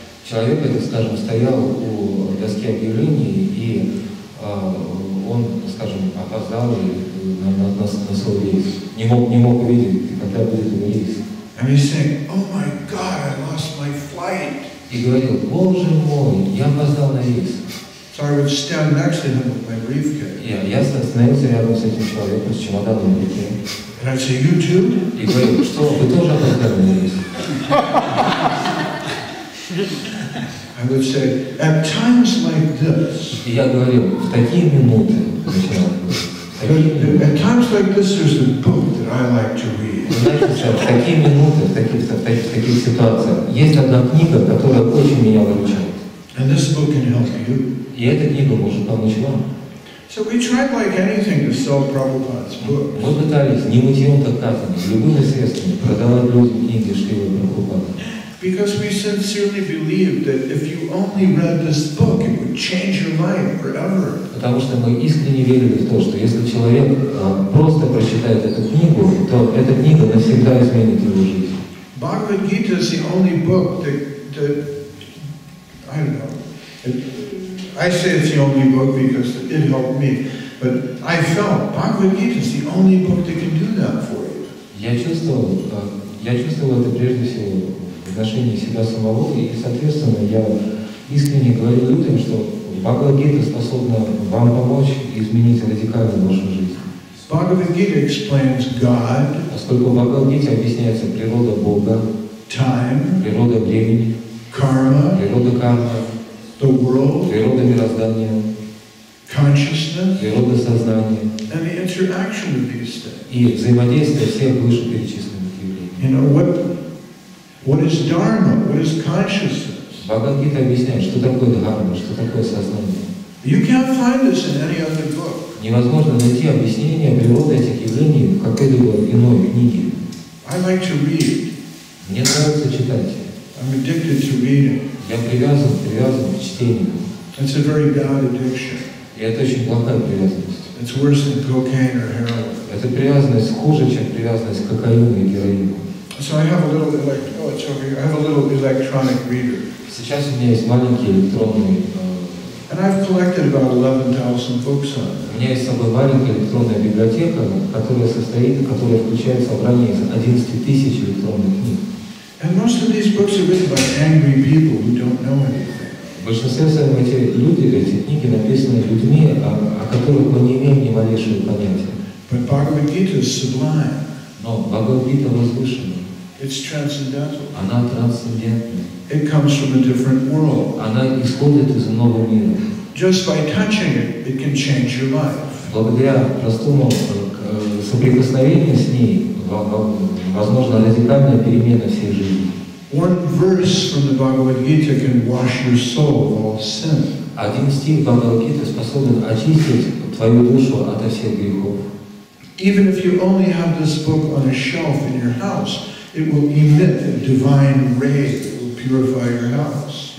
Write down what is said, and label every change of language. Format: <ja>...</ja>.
<ru>Человек, это, скажем, стоял у доски объявлений, и он, скажем, опоздал на свой рейс. Не мог увидеть, когда будет его рейс.</ru> <en>And he's saying, oh my God, I lost my flight.</en> <ru>И говорил, боже мой, я опоздал на рейс.</ru> <en>So I would stand next to him with my briefcase.</en> <ru>Я остановился рядом с этим человеком с чемоданом в руке.</ru> <en>And I'd say, you too?</en> <ru>И говорил, что вы тоже опоздали на рейс?</ru> <en>I would say, at times like this.</en> <ru>И я говорил, в такие минуты,</ru> <en>at times like this, there's a book that I like to read.</en> <ru>Знаете, в такие минуты, в таких ситуациях, есть одна книга, которая очень меня выручает.</ru> <en>And this book can help you.</en> <ru>И эта книга может помочь вам.</ru> <en>So we tried like anything to sell Prabhupada's books.</en> <ru>Мы пытались не мытьем, так катанием, любыми средствами продавать людям книги Шрилы Прабхупады.</ru> <en>Because we sincerely believed that if you only read this book, it would change your life forever.</en> <ru>Потому что мы искренне верили в то, что если человек просто прочитает эту книгу, то эта книга навсегда изменит его жизнь.</ru> <en>Bhagavad Gita is the only book that I don't know. I say it's the only book because it helped me, but I felt Bhagavad Gita is the only book that can do that for you.</en> <ru>Я чувствовал это прежде всего в отношении себя самого, и, соответственно, я искренне говорю людям, что Бхагавад Гита способна вам помочь изменить радикально вашу жизнь.</ru> <en>Bhagavad Gita explains God.</en> <ru>Поскольку в Бхагавад Гите объясняется природа Бога.</ru> <en>time,</en> <ru>природа времени,</ru> <en>karma,</en> <ru>природа кармы,</ru> <en>the world,</en> <ru>природа мироздания,</ru> <en>consciousness,</en> <ru>природа сознания</ru> <en>and the interaction of these things.</en> <ru>и взаимодействие всех вышеперечисленных явлений.</ru> <en>You know, what is dharma? What is consciousness?</en> <ru>Бхагавад-гита объясняет, что такое дхарма, что такое сознание.</ru> <en>You can't find this in any other book.</en> <ru>Невозможно найти объяснение природы этих явлений в какой-либо иной книге.</ru> <en>I like to read.</en> <ru>Мне нравится читать.</ru> <en>I'm addicted to reading.</en> <ru>Я привязан к чтению.</ru> <en>It's a very bad addiction.</en> <ru>И это очень плохая привязанность.</ru> <en>It's worse than cocaine or heroin.</en> <ru>Эта привязанность хуже, чем привязанность к кокаину и героину.</ru> <en>So I have a little electronic reader.</en> <ru>Сейчас у меня есть маленький электронный.</ru> <en>And I've collected about 11,000 books on it.</en> <ru>У меня есть с собой маленькая электронная библиотека, которая включает собрание из 11 тысяч электронных книг.</ru> <en>And most of these books are written by angry people who don't know anything.</en> <ru>В большинстве своем эти книги написаны людьми, о которых мы не имеем ни малейшего понятия.</ru> <en>But Bhagavad Gita is sublime.</en> <ru>Но Бхагавад-гита возвышена.</ru> <en>It's transcendental.</en> <ru>Она трансцендентна.</ru> <en>It comes from a different world.</en> <ru>Она исходит из иного мира.</ru> <en>Just by touching it, it can change your life.</en> <ru>Благодаря простому соприкосновению с ней возможна радикальная перемена всей жизни.</ru> <en>One verse from the Bhagavad Gita can wash your soul of all sin.</en> <ru>Один стих Бхагавад-гиты способен очистить твою душу ото всех грехов.</ru> <en>Even if you only have this book on a shelf in your house, it will emit a divine ray that will purify your house.</en>